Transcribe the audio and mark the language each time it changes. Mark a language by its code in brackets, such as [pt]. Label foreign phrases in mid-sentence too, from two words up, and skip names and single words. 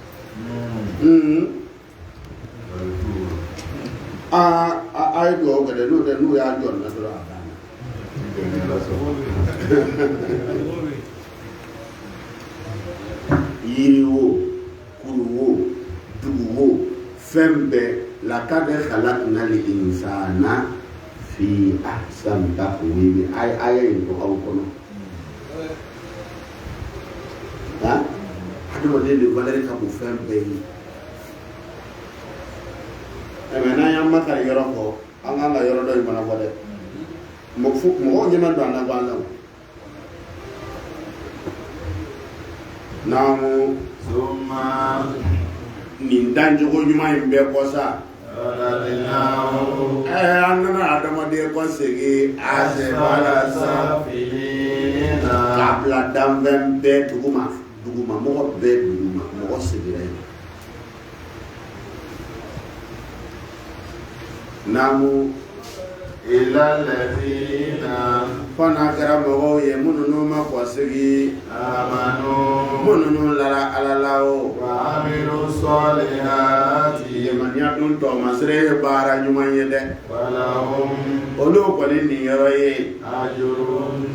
[bm] A ye dugawu kɛ dɛ n'o tɛ n'u y'a jɔ na dɔrɔn a banna. Yiri wo kuru wo dugu wo fɛn bɛɛ [ar] لقد خلقنا الإنسان في أحسن تقويم [bm] aya in to aw kono ha adamaden [fr] de valeur [bm] ka bon fɛn bɛɛ ye mais n'an y'an makari yɔrɔ kɔ an kan ka yɔrɔ dɔ in fana fɔ dɛ mɔgɔw ɲɛma don an na b'an la namu [ar] summa [bm] nin danjogo ɲuman in bɛɛ kɔ sa [ar] radadnahu [bm] an nana adamaden kɔ segi [ar] أسفل سافلين [bm] k'a bila danfɛn bɛɛ duguma mɔgɔ bɛɛ duguma mɔgɔ segira yen namu [ar] إلا الذين [bm] fana kɛra mɔgɔw ye minnu n'u ma kɔ segi [ar] amanu [bm] minnu n'u lara ala la o [ar] وعملوا الصالحات [bm] limaniya dun tɔɔmasire ye baara ɲuman ye dɛ [ar] walahum [bm] olu kɔni nin yɔrɔ ye [ar] ajrun